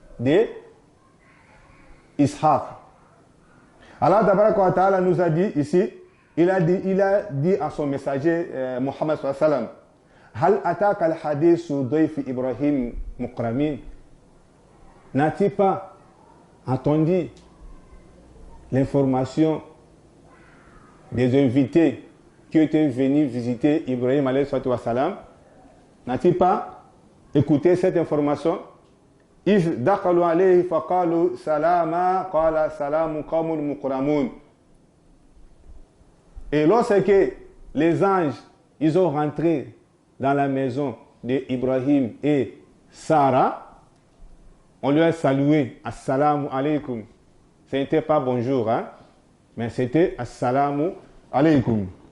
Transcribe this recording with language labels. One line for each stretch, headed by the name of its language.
French: De Ishaq. Allah tabaraka wa ta'ala nous a dit ici, il a dit à son messager Muhammad sallallahu alayhi wa sallam,
Arabic: Hal ataka al-hadithu dayfi Ibrahim mukramin.
French: N'as-tu pas entendu l'information des invités qui étaient venus visiter Ibrahim alayhi wa sallam? N'as-tu pas écouté cette information?
Arabic: إذ دخلوا عليه فقالوا سلاما قال سلام قوم مكرمون.
French: Et lorsque les anges ils ont rentré dans la maison d'Ibrahim et Sarah, on lui a salué Assalamu alaikum. Ce n'était pas bonjour, hein, mais c'était Assalamu alaikum.